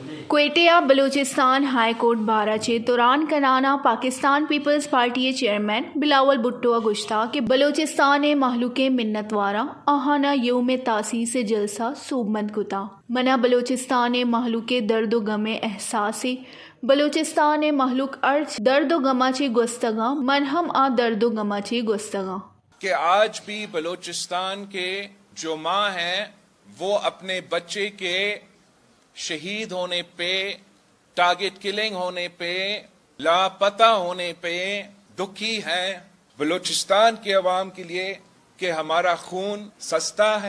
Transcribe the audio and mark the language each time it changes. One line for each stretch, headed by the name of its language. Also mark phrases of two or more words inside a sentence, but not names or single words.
Brahui: کوئٹہ بلوچستان ہائی کورٹ بارہ چے دوران کنانا پاکستان پیپلز پارٹی چیئرمین بلاول بھٹو گشتہ کہ بلوچستان محلوق منت وارا آہانا یوم تاسیس جلسہ صوبمند کتا منا بلوچستان محلوق درد و غم احساس بلوچستان محلوق ارچ درد و غما چے گستگاں منہم آ درد و غما چے گستگاں
Urdu: کہ آج بھی بلوچستان کے جو ماں ہیں وہ اپنے بچے کے شہید ہونے پہ، ٹارگٹ کلنگ ہونے پہ، لاپتہ ہونے پہ دکھی ہیں۔ بلوچستان کے عوام کے لیے کہ ہمارا خون سستا ہے۔